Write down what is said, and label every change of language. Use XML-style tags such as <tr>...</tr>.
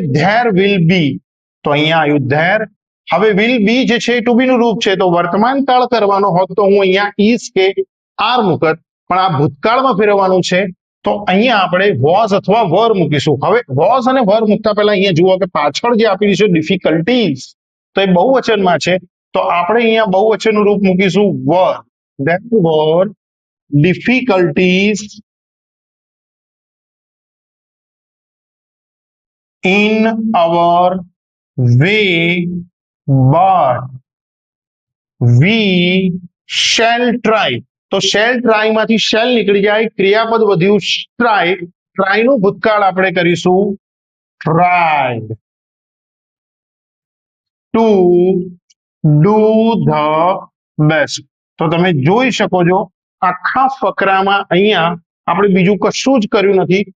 <en>there will be,</en> <gu>તો અહીંયા આવ્યું ધેર. હવે વિલ બી જે છે ટુ બી નું રૂપ છે, તો વર્તમાન કાળ કરવાનો હોત તો હું અહીંયા ઈઝ કે આર મૂકત, પણ આ ભૂતકાળમાં ફેરવવાનું છે તો અહીંયા આપણે વોઝ અથવા વર મૂકીશું. હવે વોઝ અને વર મૂકતા પહેલા અહીંયા જુઓ કે પાછળ જે આપેલી છે ડિફિકલ્ટીઝ, તો એ બહુવચનમાં છે, તો આપણે અહીંયા બહુવચનનું રૂપ મૂકીશું વર.</gu> <en>There were difficulties in our way, but we shall try.</en> <gu>તો શેલ ટ્રાય માંથી શેલ નીકળી જાય, ક્રિયાપદ વધ્યું ટ્રાય. ટ્રાય નું ભૂતકાળ આપણે કરીશું tried.</gu> <en>To do the best.</en> <gu>તો તમે જોઈ શકો છો આખા ફકરામાં અહીંયા આપણે બીજું કશું જ કર્યું નથી.</gu>